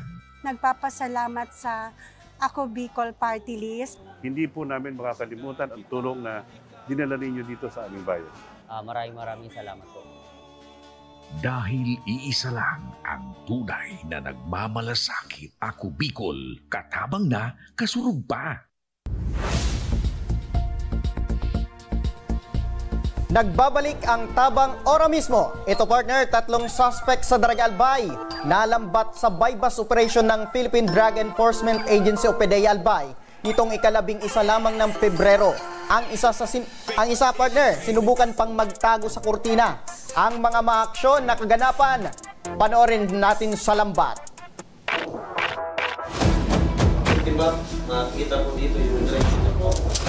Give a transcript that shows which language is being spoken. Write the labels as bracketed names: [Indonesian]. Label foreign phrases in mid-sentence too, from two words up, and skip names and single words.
[Filipino] Nagpapasalamat sa Ako Bicol Party List. Hindi po namin makakalimutan ang tulong na dinala ninyo dito sa aming bayan. Maraming salamat po. Dahil iisa lang ang tunay na nagmamalasakit. [Bikol] Ako Bicol, katabang na, kasurog pa. [Filipino] Nagbabalik ang tabang ora mismo. Ito partner, 3 suspect sa Drug Albay. Nalambat sa [English] bypass operation [Filipino] ng Philippine Drug Enforcement Agency o PDEA Albay. Nitong 11 lamang ng Pebrero. Ang isa partner, sinubukan pang magtago sa kurtina. Ang mga maaksyon na kaganapan, panoorin natin sa lambat. Diba, makikita po dito yung direction na po.